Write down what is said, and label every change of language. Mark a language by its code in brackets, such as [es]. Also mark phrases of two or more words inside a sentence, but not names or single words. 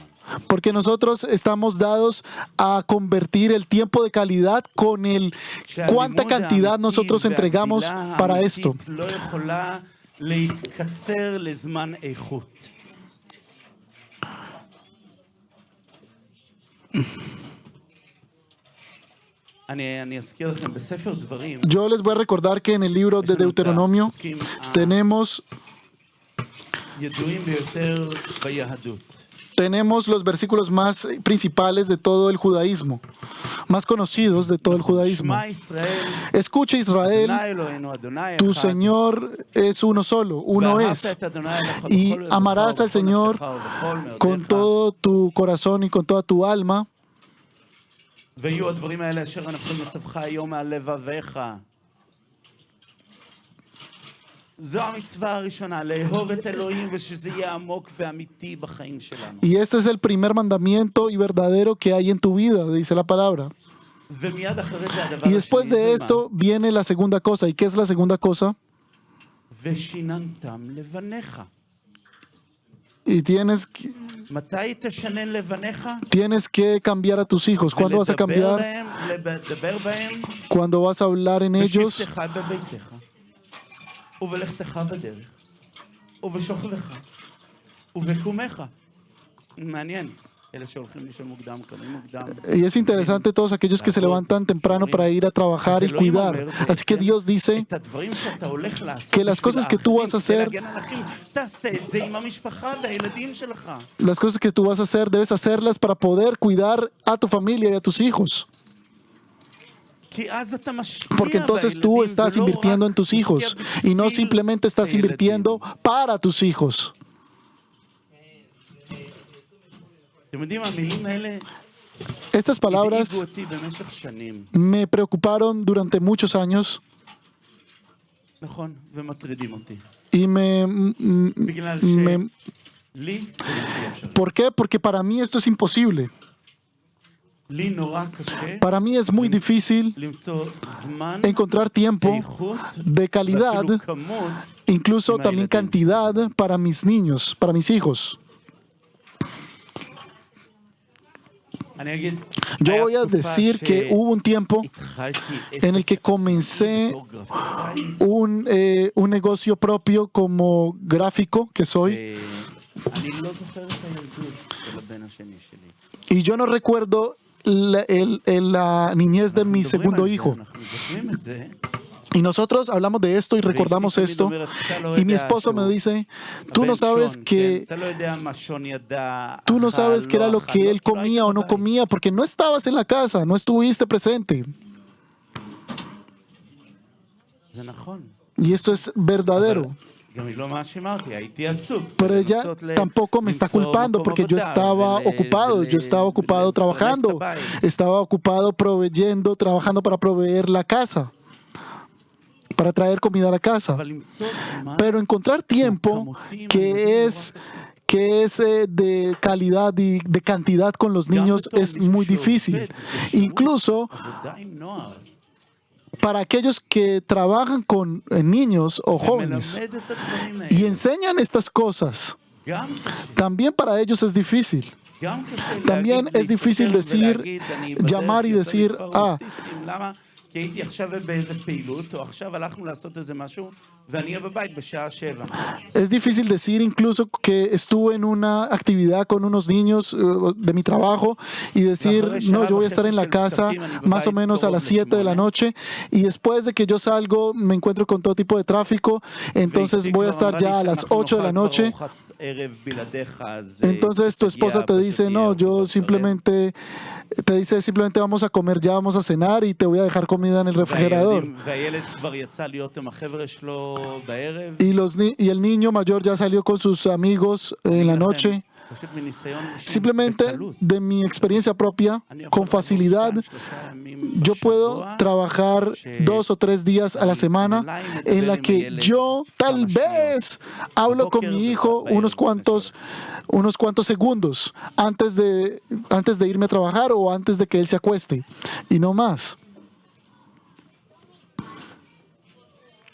[es] Porque nosotros estamos dados a convertir el tiempo de calidad con el cuánta cantidad nosotros entregamos para esto. [he] לא יכולה להתקצר לזמן איכות. אני אזכיר לכם, בספר דברים, [es] Yo les voy a recordar que en el libro de Deuteronomio tenemos [he] ידועים ביותר ביהדות. [es] tenemos los versículos más principales de todo el judaísmo, más conocidos de todo el judaísmo. [he] שמע ישראל, [es] Escucha Israel, [he] אדוני אלוהינו, אדוני [es] tu [he] אחד, [es] Señor es uno solo, uno [he] ואהבת [es] es. [he] את אדוני אלוהיך [es] Y [he] בכל לבבך [es] amarás al [he] ובכל [es] Señor [he] נפשך ובכל [es] con [he] מאודיך. [es] todo tu corazón y con toda tu alma. [he] ויהיו הדברים האלה אשר אנחנו מצווך היום מעל לבביך. זו המצווה הראשונה, לאהוב את אלוהים ושזה יהיה עמוק ואמיתי בחיים שלנו. [es] Y este es el primer mandamiento y verdadero que hay en tu vida, dice la palabra. [he] ומיד אחרי זה הדבר [es] Y después [he] השני, [es] de [he] זה [es] esto viene la segunda cosa. ¿Y qué es la segunda cosa? [he] מה? ושיננתם לבניך. [es] Y [he] מתי תשנן לבניך? [es] tienes que cambiar a tus hijos. ¿Cuándo vas a cambiar? [he] לדבר בהם, [es] Cuando vas a hablar en ellos, [he] בשבתך בביתך, ובלכתך בדרך, ובשוכבך, ובקומך. מעניין. אלה שהולכים לישון מוקדם, קמים מוקדם. [es] y es interesante todos aquellos que se levantan temprano para ir a trabajar y cuidar. Así que Dios dice [he] את הדברים שאתה הולך לעשות [es] que las cosas que tú vas a hacer, [he] כדי להגן על אחים, תעשה את זה עם המשפחה והילדים שלך. [es] las cosas que tú vas a hacer, debes hacerlas para poder cuidar a tu familia y a tus hijos. [he] כי אז אתה משקיע [es] Porque entonces tú [he] בילדים, [es] estás [he] ולא [es] invirtiendo [he] רק [es] en tus [he] משקיע [es] hijos y no [he] בשביל [es] simplemente estás [he] הילדים. [es] invirtiendo para tus hijos. [he] אתם יודעים, המילים האלה [es] Estas palabras [he] הדאיגו אותי במשך שנים. [es] me preocuparon durante muchos años [he] נכון, ומטרידים אותי. [es] y [he] בגלל [es] me- [he] שלי זה בלתי אפשרי. [es] ¿Por qué? Porque para mí esto es imposible. [he] לי נורא קשה [es] Para mí es muy difícil [he] למצוא זמן [es] encontrar tiempo [he] איכות [es] de calidad, [he] ואפילו כמות. [es] incluso también cantidad para mis niños, para mis hijos. [he] אני אגיד, [es] Yo [he] היה [es] voy a [he] תקופה [es] decir que hubo un tiempo [he] שהתחלתי [es] en el que [he] עסק [es] comencé [he] בתור גרפיקאי, [es] un negocio propio como gráfico que soy. [he] אני לא זוכר את הילדות של הבן השני שלי. [es] Y yo no recuerdo la niñez de mi [he] אנחנו מדברים [es] segundo [he] על זה, [es] hijo. [he] אנחנו זוכרים את זה. [es] Y nosotros hablamos de esto y recordamos [he] ואשתי תמיד [es] esto. [he] אומרת, "אתה לא [es] Y mi [he] יודע [es] esposo me [he] שהוא [es] dice, tú [he] הבן [es] no sabes [he] שון, [es] que [he] כן? אתה לא יודע מה שון ידע, [es] tú no [he] אכל, [es] sabes qué era [he] לא [es] lo [he] אכל, [es] que [he] לא, [es] él [he] כי לא [es] comía o [he] היית [es] no [he] בבית." [es] comía porque no estabas en la casa, no estuviste presente. [he] זה נכון. [es] Y esto es verdadero. [he] גם היא לא מאשימה אותי, הייתי עסוק. [es] Pero ella [he] בלנסות [es] tampoco me está [he] למצוא [es] culpando [he] מקום [es] porque yo [he] עבודה [es] estaba ocupado, yo estaba ocupado [he] ולפרנס את [es] trabajando, [he] הבית. [es] estaba ocupado proveyendo, trabajando para proveer la casa, para traer comida a la casa. [he] אבל למצוא זמן [es] Pero encontrar tiempo que es de calidad y de cantidad con los niños es muy difícil. Incluso [he] עבודה עם נוער, [es] para aquellos que trabajan con niños o jóvenes [he] ומלמד את הדברים [es] y [he] האלה. [es] enseñan estas cosas, [he] גם קשה, [es] también para ellos es difícil. [he] גם קשה [es] También [he] להגיד [es] es difícil [he] להתקשר [es] decir, [he] ולהגיד, "אני בדרך [es] llamar y [he] יוצא [es] decir, [he] לכפר [es] ah, [he] האוטיסטים." למה? כי הייתי עכשיו באיזה פעילות, או עכשיו הלכנו לעשות איזה משהו, ואני אהיה בבית בשעה 7. [es] es difícil decir incluso que estuve en una actividad con unos niños de mi trabajo y decir, no, yo voy a estar en la casa más o menos a las 7 de la noche y después de que yo salgo me encuentro con todo tipo de tráfico, entonces voy a estar ya a las 8 de la noche. Entonces tu esposa te dice, no, yo simplemente, te dice simplemente vamos a comer ya, vamos a cenar y te voy a dejar comida en el refrigerador. [he] והילד כבר יצא להיות עם החבר'ה שלו בערב. [es] Y el niño mayor ya salió con sus amigos en la noche. [he] פשוט מניסיון אישי, [es] Simplemente [he] בקלות. [es] de mi experiencia propia, [he] אני יכול [es] con [he] לעבור [es] facilidad, [he] 2-3 ימים [es] yo puedo [he] בשבוע, [es] trabajar 2 o 3 días a la semana en la que yo tal vez hablo con mi hijo unos cuantos segundos antes de irme a trabajar o antes de que él se acueste y no más.